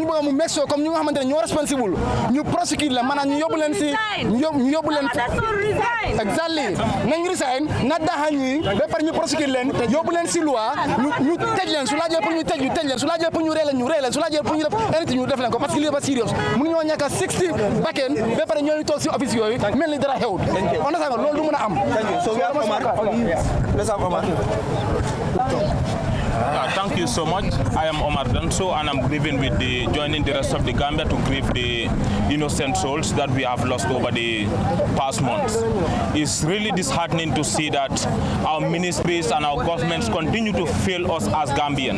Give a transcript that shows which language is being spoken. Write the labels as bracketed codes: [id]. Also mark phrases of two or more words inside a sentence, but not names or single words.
[wo] bëgg mu mexo comme ñu nga xamante ne ñoo responsible ñu prosecute la maanaam ñu yóbbu leen si ñu yóbbu leen exactly nañ resign na daxa ñi ba pare ñu prosecute leen yóbbu leen si loi ñu tëj leen su laajee pour ñu tëj leen su laajee pour ñu ree leen su laajee pour ñu def anything ñu def leen ko [fr] parce que [wo] lii dafa serious mënu ñoo ñàkk 60 bakken ba pare ñoo ñu toog si office yooyu mel ni dara xewut on a loolu du mën a am [en] so we have Omar. Let's have Omar. Thank you so much. I am Omar Danso and I'm grieving with joining the rest of the Gambia to grieve the innocent souls that we have lost over the past months. It's really disheartening to see that our ministries and our governments continue to fail us as Gambians.